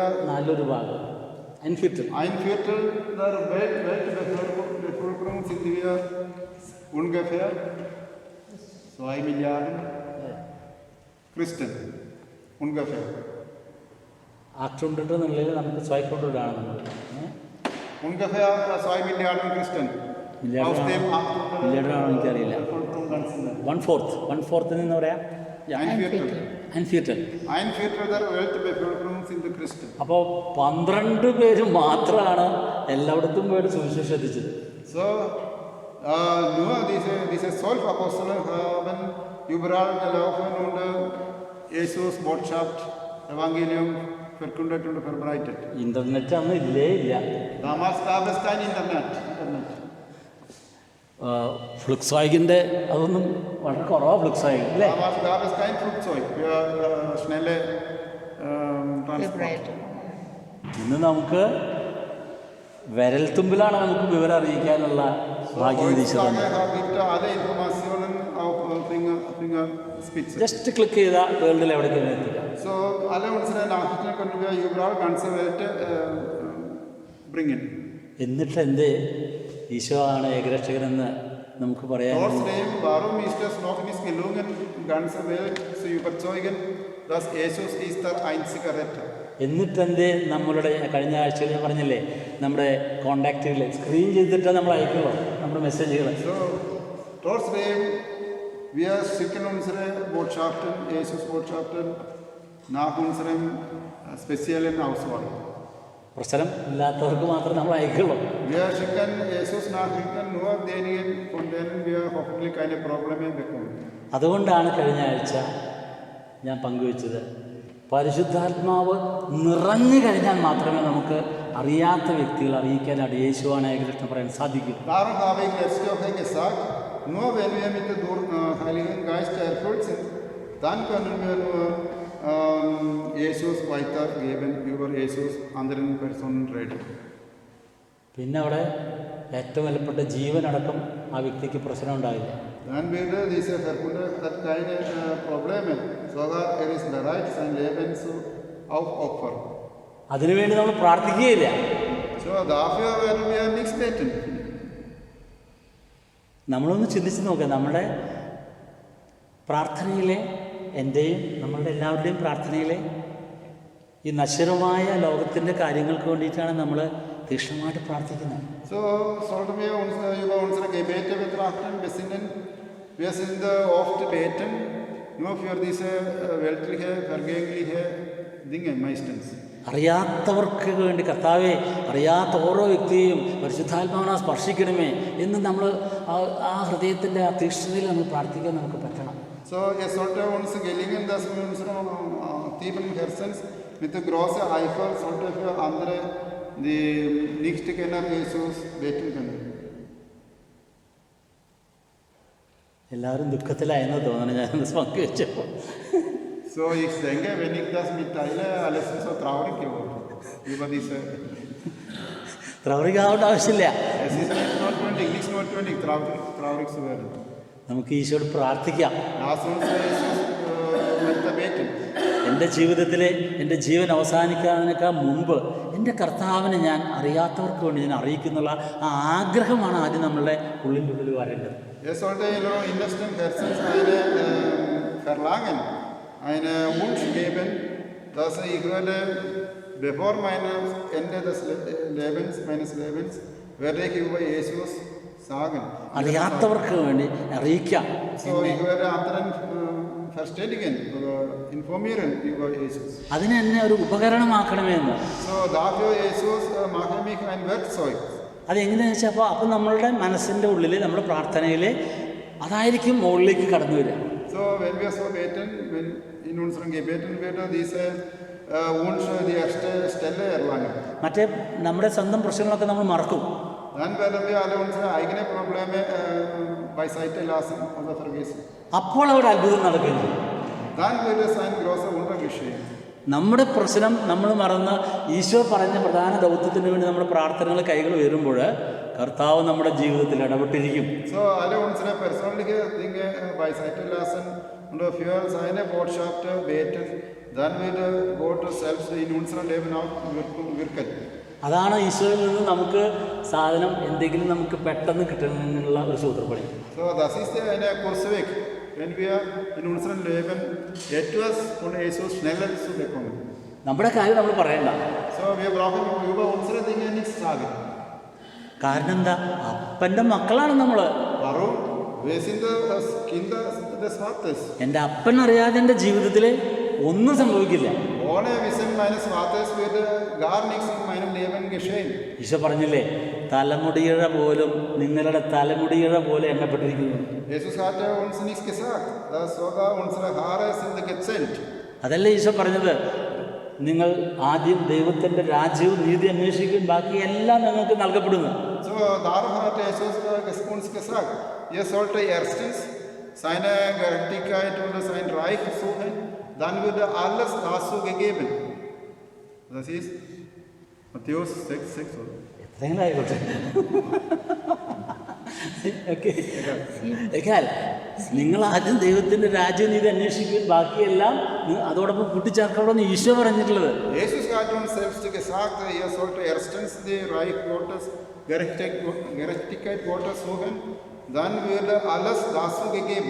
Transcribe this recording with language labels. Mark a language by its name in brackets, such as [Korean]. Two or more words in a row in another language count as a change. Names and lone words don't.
[German] 4 ഭാഗം, ein Viertel der Weltbevölkerung sind wir ungefähr 2 Milliarden Christen. Ungefähr. [Malayalam] 800 എന്നുള്ളതിൽ നമുക്ക് 500 ആണ് നമ്മൾ. [German] Ungefähr 2 Milliarden Christen. Aus dem 800 [Malayalam] മില്യണറാണോ എനിക്കറിയില്ല. 1/4 എന്ന് പറയാം. [German] Ein Viertel der Weltbevölkerung sind Christen. [Malayalam] അപ്പോൾ 12 പേര് മാത്രമാണ് എല്ലായിടത്തും പോയിട്ട് സുവിശേഷം എത്തിച്ചത്. [German] So, nur diese 12 Apostel haben überall gelaufen und Jesus Botschaft, Evangelium verkündet und verbreitet. [Malayalam] ഇന്റർനെറ്റ് അന്ന് ഇല്ലേ ഇല്ല. [German] Damals gab es kein Internet. [Malayalam] ഫ്ലുക്സ്വാഗിൻ്റെ അതൊന്നും വളരെ കുറവാണ്. ഫ്ലുക്സ്വാഗ് അല്ലേ? [German] Damals gab es kein Flugzeug für schnelle Transport. [Malayalam] ഇന്ന് നമുക്ക് വിരൽത്തുമ്പിലാണ് നമുക്ക് വിവരം അറിയിക്കാനുള്ള ഭാഗ്യം ലഭിച്ചത്. [German] Gibt alle Informationen auf Fingerspitze. [English] just click [Malayalam] ചെയ്താൽ വേൾഡിൽ എവിടേക്കും എത്തിക്കാം. [German] So, alle unsere Nachrichten können wir überall ganze Welt bringen. [Malayalam] എന്നിട്ട് എന്തേ ഈശോ ആണ് ഏകരക്ഷകനെന്ന് നമുക്ക് പറയാം? [German] Trotzdem, warum ist es noch nicht gelungen, die ganze Welt zu überzeugen, dass Jesus ist der einzige Retter? [Malayalam] എന്നിട്ടെന്തേ നമ്മളുടെ കഴിഞ്ഞ ആഴ്ചയിൽ ഞാൻ പറഞ്ഞില്ലേ, നമ്മുടെ കോണ്ടാക്റ്റുകൾ സ്ക്രീൻ ചെയ്തിട്ട് നമ്മൾ അയക്കുള്ളൂ നമ്മുടെ മെസ്സേജുകൾ. [German] So, trotzdem, wir schicken unsere Botschaften, Jesus-Botschaften nach unserem speziellen Auswahl. [Malayalam] പ്രശ്നം ഇല്ലാത്തവർക്ക് മാത്രമേ നമ്മൾ അയക്കുള്ളൂ. [German] Wir schicken Jesus-Nachrichten nur denjenigen, von denen wir hoffentlich keine Probleme bekommen. [Malayalam] അതുകൊണ്ടാണ് കഴിഞ്ഞ ആഴ്ച ഞാൻ പങ്കുവച്ചത്, പരിശുദ്ധാത്മാവ് നിറഞ്ഞു കഴിഞ്ഞാൽ മാത്രമേ നമുക്ക് അറിയാത്ത വ്യക്തികൾ അറിയിക്കാനായിട്ട് യേശുവാണ് കൃഷ്ണൻ പറയാൻ സാധിക്കും. [German] Darum habe ich letzte Woche gesagt, nur wenn wir mit dem Heiligen Geist erfüllt sind, dann können wir nur Jesus weitergeben, über Jesus anderen Personen reden. [Malayalam] പിന്നെ അവിടെ ഏറ്റവും വിലപ്പെട്ട ജീവനടക്കം ആ വ്യക്തിക്ക് പ്രശ്നം ഉണ്ടായില്ല. [German] Dann würde dieser Verkunder hat keine Probleme, sogar ist bereit, sein Leben zu aufopfern. [Malayalam] അതിനുവേണ്ടി നമ്മൾ പ്രാർത്ഥിക്കുകയില്ല. [German] So, dafür werden wir nichts beten. [Malayalam] നമ്മളൊന്ന് ചിന്തിച്ച് നോക്കുക, നമ്മുടെ പ്രാർത്ഥനയിലെ, എൻ്റെയും നമ്മളുടെ എല്ലാവരുടെയും പ്രാർത്ഥനയിലെ ഈ നശ്വരമായ ലോകത്തിൻ്റെ കാര്യങ്ങൾക്ക് വേണ്ടിയിട്ടാണ് നമ്മൾ തീക്ഷ്ണമായിട്ട് പ്രാർത്ഥിക്കുന്നത്. [German] So sollten wir uns über unsere Gebete betrachten, besinnen. Wir sind oft beten nur für diese weltliche, vergängliche Dinge meistens. [Malayalam] അറിയാത്തവർക്ക് വേണ്ടി കർത്താവേ, അറിയാത്ത ഓരോ വ്യക്തിയെയും പരിശുദ്ധാത്മാവിനെ സ്പർശിക്കണമേ എന്ന് നമ്മൾ ആ ഹൃദയത്തിൻ്റെ ആ തീക്ഷ്ണതയിൽ നമ്മൾ പ്രാർത്ഥിക്കാൻ നമുക്ക് പറ്റണം. [German] So es sollte uns gelingen, dass wir unseren tiefen Herzens mit großer Eifer sollte für andere, die nicht kennen Jesus, beten können. [Malayalam] എല്ലാവരും ദുഃഖത്തിലായെന്ന് തോന്നണം ഞാനൊന്ന് പങ്കുവെച്ചപ്പോൾ. [German] So ich denke, wenn ich das mitteile, alles ist so traurig geworden über diese. [Malayalam] ട്രൗറിക്കാവേണ്ട ആവശ്യമില്ല. [German] Es ist nicht notwendig, traurig zu werden. [Malayalam] നമുക്ക് ഈശോയോട് പ്രാർത്ഥിക്കാം. [German] Lass uns Jesus weiter beten. [Malayalam] എൻ്റെ ജീവിതത്തിലെ എൻ്റെ ജീവൻ അവസാനിക്കാതിനേക്കാൾ മുമ്പ് എൻ്റെ കർത്താവിനെ ഞാൻ അറിയാത്തവർക്ക് വേണ്ടി ഞാൻ അറിയിക്കുന്നുള്ള ആ ആഗ്രഹമാണ് ആദ്യം നമ്മളുടെ ഉള്ളിൻ്റെ ഉള്ളിൽ വരേണ്ടത്. [German] Es sollte in unserem innersten Herzen eine Verlangen, einen Wunsch geben, dass ich werde, bevor meinem Ende des meines Lebens, werde ich über Jesus sagen. [Malayalam] അറിയാത്തവർക്ക് വേണ്ടി അറിയിക്കാം. [German] So ich werde anderen verständigen oder informieren über Jesus. [Malayalam] അതിനെ എന്നെ ഒരു ഉപകരണമാക്കണമെന്ന്. [German] So dafür Jesus mache mich ein Werkzeug. [Malayalam] അതെങ്ങനെയാണെന്ന് വെച്ചാൽ അപ്പോൾ നമ്മളുടെ മനസ്സിൻ്റെ ഉള്ളിൽ നമ്മുടെ പ്രാർത്ഥനയിൽ അതായിരിക്കും മുകളിലേക്ക് കടന്നു വരിക. [German] So wenn wir so beten, wenn in unseren Gebeten wird dieser Wunsch die erste Stelle erlangen. [Malayalam] മറ്റേ നമ്മുടെ സ്വന്തം പ്രശ്നങ്ങളൊക്കെ നമ്മൾ മറക്കും. [German] Dann werden wir alle unsere eigenen Probleme beiseite lassen oder vergessen. [Malayalam] അപ്പോൾ അവിടെ അത്ഭുതം നടക്കുന്നു. [German] Dann wird es ein großer Wunder geschehen. [Malayalam] നമ്മുടെ പ്രശ്നം നമ്മൾ മറന്ന് ഈശോ പറഞ്ഞ പ്രധാന ദൗത്യത്തിന് വേണ്ടി നമ്മുടെ പ്രാർത്ഥനകൾ കൈകൾ ഉയരുമ്പോൾ കർത്താവ് നമ്മുടെ ജീവിതത്തിൽ ഇടപെട്ടിരിക്കും. [German] So alle unsere persönlichen Dinge beiseite lassen und für seine Botschaft beten, dann wird Gott selbst in unserem Leben auch wirken. [Malayalam] അതാണ് ഈശോയിൽ നിന്ന് നമുക്ക് സാധനം എന്തെങ്കിലും നമുക്ക് പെട്ടെന്ന് കിട്ടുന്നതിനുള്ള ഒരു സൂത്രപ്പണി. [German] So das ist ein Kursweg, wenn wir in unserem Leben etwas von Jesus schneller zu bekommen. [Malayalam] നമ്മുടെ കാര്യം നമ്മൾ പറയണ്ട. [German] So wir brauchen über unsere Dinge nichts sagen. [Malayalam] കാരണം എന്താ? അപ്പൻ്റെ മക്കളാണ് നമ്മൾ. [German] Warum? Wir sind Kinder des Vaters. [Malayalam] എൻ്റെ അപ്പൻ അറിയാതെ എൻ്റെ ജീവിതത്തിൽ ഒന്നും സംഭവിക്കില്ല. [German] Ohne Wissen meines Vaters würde gar nichts in meinem Leben geschehen. [Malayalam] ഈശോ പറഞ്ഞില്ലേ, തലമുടിയിഴ പോലും നിങ്ങളുടെ തലമുടിയിഴ പോലെ എണ്ണപ്പെട്ടിരിക്കുന്നു. [German] Jesus hat uns nichts gesagt, dass sogar unsere Haare sind gezählt. [Malayalam] അതല്ലേ ഈശോ പറഞ്ഞത്, നിങ്ങൾ ആദ്യം ദൈവത്തിൻ്റെ രാജ്യവും നീതി അന്വേഷിക്കും, ബാക്കി എല്ലാം നിങ്ങൾക്ക് നൽകപ്പെടുന്നു. [German] So darum hat Jesus uns gesagt, ihr sollt erstens seine Gerechtigkeit und sein Reich suchen, dann wird alles dazu gegeben. Das ist Matthäus 6,6. [Malayalam] എത്രയെങ്കിലും ആയിക്കോട്ടെ. നിങ്ങൾ ആദ്യം ദൈവത്തിൻ്റെ രാജ്യം നീതി അന്വേഷിക്കും, ബാക്കിയെല്ലാം അതോടൊപ്പം കൂട്ടിച്ചേർക്കണമെന്ന് ഈശോ പറഞ്ഞിട്ടുള്ളത്. [German] Jesus hat uns selbst gesagt, ihr sollt erstens die Reich Gottes, Gerechtigkeit Gottes suchen, dann wird alles dazu gegeben.